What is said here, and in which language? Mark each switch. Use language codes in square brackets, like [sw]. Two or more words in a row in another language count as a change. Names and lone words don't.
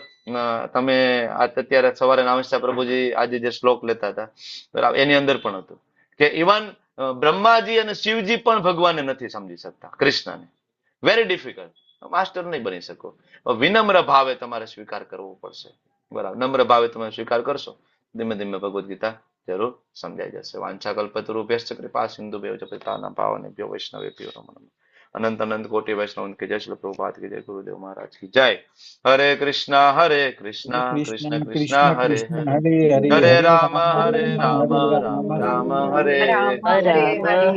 [gu] તમે અત્યારે સવારે નામસ્તા પ્રભુજી આજે જે શ્લોક લેતા હતા, બરાબર, એની અંદર પણ હતું કે ઇવન બ્રહ્માજી અને શિવજી પણ ભગવાનને નથી સમજી શકતા, કૃષ્ણને. [en] very difficult. [gu] માસ્ટર નહીં બની શકો. વિનમ્ર ભાવે તમારે સ્વીકાર કરવો પડશે. બરાબર. નમ્ર ભાવે તમે સ્વીકાર કરશો, ધીમે ધીમે ભગવદ્ ગીતા જરૂર સમજાઈ જશે. [sa] વાંછા કલ્પતરુભ્યશ્ચ કૃપા સિંધુભ્યો ચ પતિતાનાં પાવનેભ્યો વૈષ્ણવેભ્યો નમો નમઃ. [hi] अनंत अनंत कोटि वैष्णव की जय। श्री प्रभुपाद की जय। गुरुदेव महाराज की जय। [sa] हरे कृष्णा कृष्ण कृष्ण कृष्ण हरे कृष्ण हरे, हरे हरे हरे हरे राम राम राम राम राम राम हरे हरे हरे। राम